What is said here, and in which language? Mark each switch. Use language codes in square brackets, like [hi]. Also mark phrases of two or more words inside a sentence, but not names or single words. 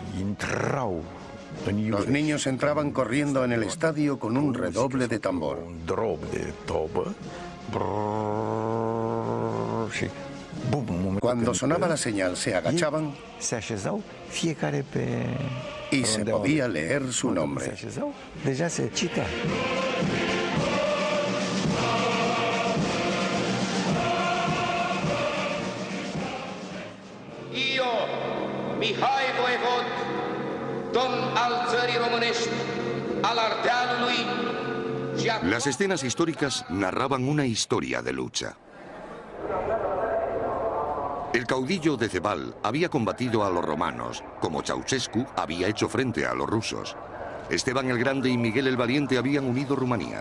[es] Los niños entraban corriendo en el estadio con un redoble de tambor. Cuando sonaba la señal se agachaban y se podía leer su nombre. [ro] Mihai Voievod, domn al țării românești, al Ardealului. [es] Las escenas históricas narraban una historia de lucha. El caudillo de Cebal había combatido a los romanos, como Ceausescu había hecho frente a los rusos. Esteban el Grande y Miguel el Valiente habían unido Rumanía.